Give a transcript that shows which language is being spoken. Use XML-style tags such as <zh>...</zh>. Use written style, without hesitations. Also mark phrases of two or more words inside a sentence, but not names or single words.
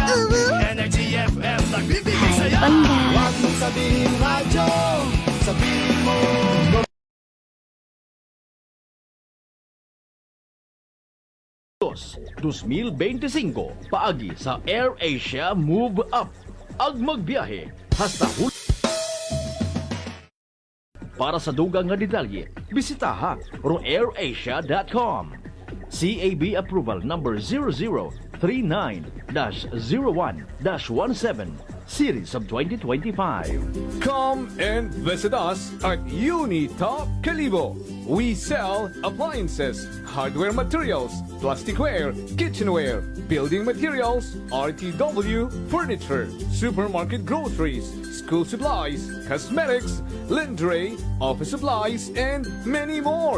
<tl>Energy FM, nagbibigay saya. Huwag mong sabihin radyo, sabihin mo</tl> <akl>2025 paagi sa AirAsia Move Up. Ag magbiyahe hasta para sa dugang nga detalye, bisitaha ro airasia.com.</akl> <en>CAB approval number 0039-01-17 series of 2025. Come and visit us at Unitop Calibo. We sell appliances, hardware materials, plasticware, kitchenware, building materials, RTW, furniture, supermarket groceries, school supplies, cosmetics, lingerie, office supplies, and many more.</en>